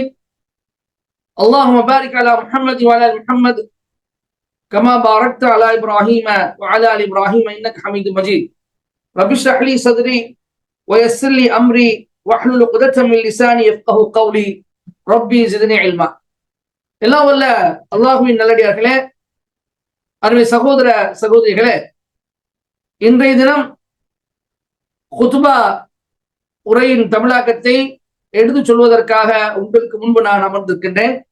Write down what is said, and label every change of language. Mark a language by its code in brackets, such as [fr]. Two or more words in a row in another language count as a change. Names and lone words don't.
[ar] اللهم بارك على محمد وعلى آل محمد كما باركت على إبراهيم وعلى آل إبراهيم إنك حميد مجيد. رب اشرح لي صدري ويسر لي أمري واحلل عقدة من لساني يفقهوا قولي ربي زدني علما. [ta] எல்லாம் வல்ல அல்லாஹ்வின் நல்லடியார்களே, அருமை சகோதர சகோதரிகளே, இன்றைய தினம் குத்பா உரையின் தமிழாக்கத்தை எடுத்து சொல்வதற்காக உங்களுக்கு முன்பு நான் அமர்ந்திருக்கின்றேன்.